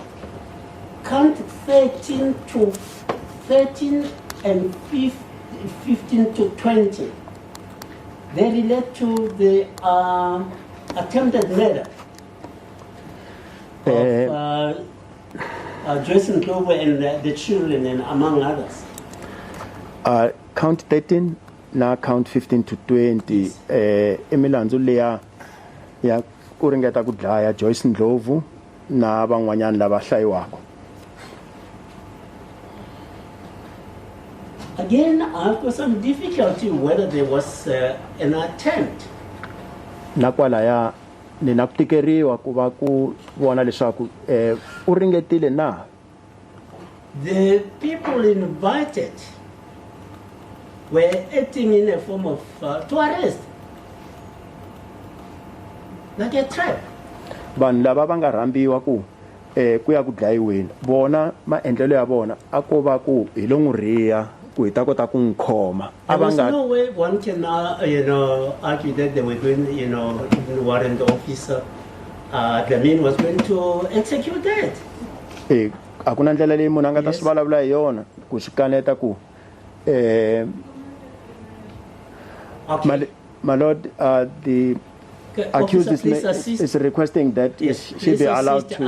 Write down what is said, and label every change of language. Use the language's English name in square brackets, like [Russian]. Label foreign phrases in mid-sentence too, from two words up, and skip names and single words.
[English] Count 13 and 15 to 20. They relate to the attempted murder of Joyce Ndlovu and the children, and among others. [Tsonga] Count 13 na count 15 to 20 imilandzu leya ya ku ringeta ku dlaya Joyce Ndlovu na van'wanyana lava hlayiwaka. [English] Again, I've got some difficulty whether there was an attempt. [Tsonga] Na kwalaya ni na ku tikeriwa ku va ku vona leswaku u ringetile na. [English] The people invited were acting in a form of to arrest, like a trap. [Tsonga] Vanhu lava va nga rhambiwa ku ku ya ku dlayiweni vona maendlelo ya vona a ko va ku hi lo n'wi riya ku hi ta kota ku n'wi khoma [English] There was no way one can, argue that they were going, even the warrant officer, the man was going to execute that. [Tsonga] A ku na ndlela leyi munhu a nga ta swi vulavula hi yona ku swi kaneta ku [English] my lord, the accused is requesting that she be allowed to.